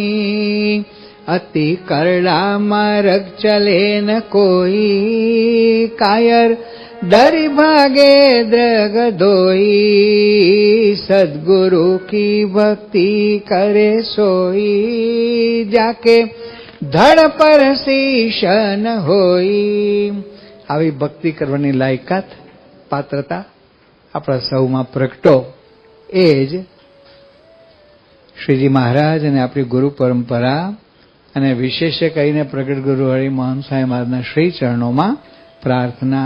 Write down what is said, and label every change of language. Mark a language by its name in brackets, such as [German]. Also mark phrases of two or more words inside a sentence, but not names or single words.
[Hindi] अति करड़ा मार्ग चले न कोई, कायर डरी भागे द्रग दोई. सद्गुरु की भक्ति करे सोई जाके धड़ पर शीशन होई. [Gujarati] આવી ભક્તિ કરવાની લાયકાત, પાત્રતા આપણા સૌમાં પ્રગટો એ જ શ્રીજી મહારાજ અને આપણી ગુરુ પરંપરા અને વિશેષ કહીને પ્રગટ ગુરુ હરિ મોહન સ્વામી મહારાજના શ્રી ચરણોમાં પ્રાર્થના.